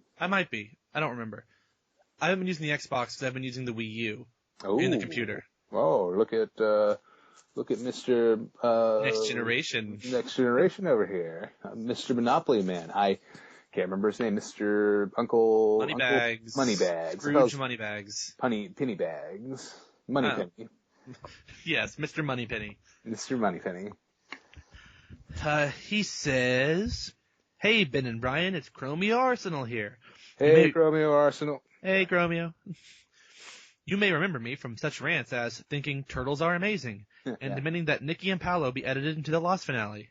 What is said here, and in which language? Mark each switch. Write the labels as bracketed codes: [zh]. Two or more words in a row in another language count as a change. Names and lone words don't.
[en] I might be. I don't remember. I haven't been using the Xbox because I've been using the Wii U Oh. in the computer. Oh, look at Mr. Next generation. Next generation over here. Mr. Monopoly Man. I can't remember his name. Mr. Uncle Moneybags. Moneybags. Scrooge Moneybags. Pennybags. Moneypenny. Yes, Mr. Moneypenny. Mr. Moneypenny. He says, "Hey, Ben and Brian, it's Chromio Arsenal here. Hey, Chromio Arsenal. Hey, Chromio. You may remember me from such rants as thinking turtles are amazing and demanding that Nikki and Paolo be edited into the Lost finale.